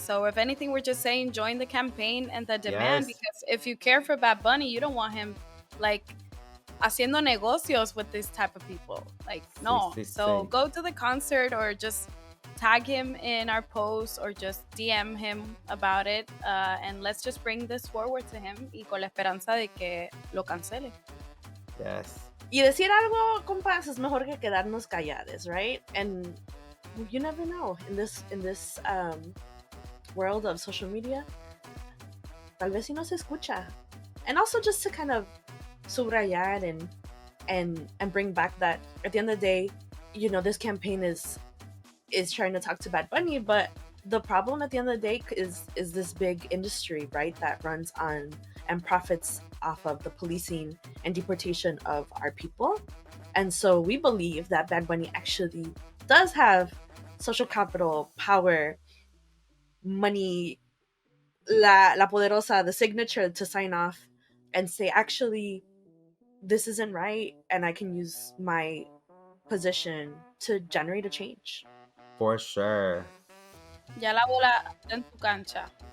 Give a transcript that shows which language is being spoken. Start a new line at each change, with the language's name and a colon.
English: So if anything, we're just saying join the campaign and the demand, because if you care for Bad Bunny, you don't want him like
Spanish: haciendo negocios
English: with this type of people. Like, no. So go to the concert or just tag him in our post or just DM him about it, and let's just bring this forward to him
Spanish: y con la esperanza de que lo cancele.
English: Yes.
Spanish: Y decir algo, compas, es mejor que quedarnos callados,
English: right? And you never know in this world of social media.
Spanish: Tal vez si no se escucha.
English: And also just to kind of
Spanish: subrayar
English: and bring back that at the end of the day, this campaign is trying to talk to Bad Bunny, but the problem at the end of the day is this big industry, right, that runs on and profits off of the policing and deportation of our people. And so we believe that Bad Bunny actually does have social capital, power, money,
Spanish: la poderosa,
English: the signature to sign off and say, actually, this isn't right, and I can use my position to generate a change. For sure.
Spanish: Ya la bola está en tu cancha.